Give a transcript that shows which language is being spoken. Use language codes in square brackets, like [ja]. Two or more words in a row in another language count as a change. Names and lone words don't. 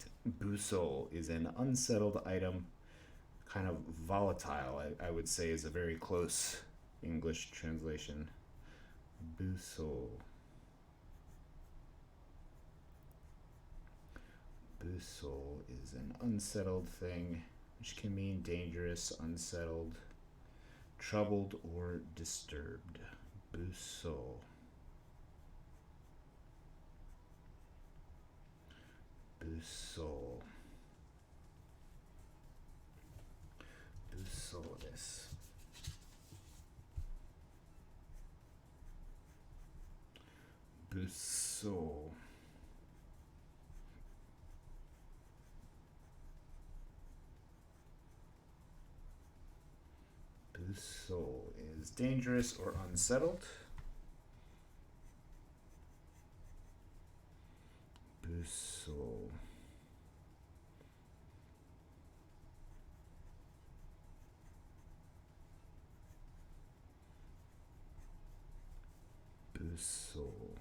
[en] Buso is an unsettled item, kind of volatile, I would say is a very close English translation. Buso. Buso is an unsettled thing, which can mean dangerous, unsettled, troubled, or disturbed. Buso. Buso. [ja] Buso desu. [en] Buso. Buso is dangerous or unsettled. Buso. Buso.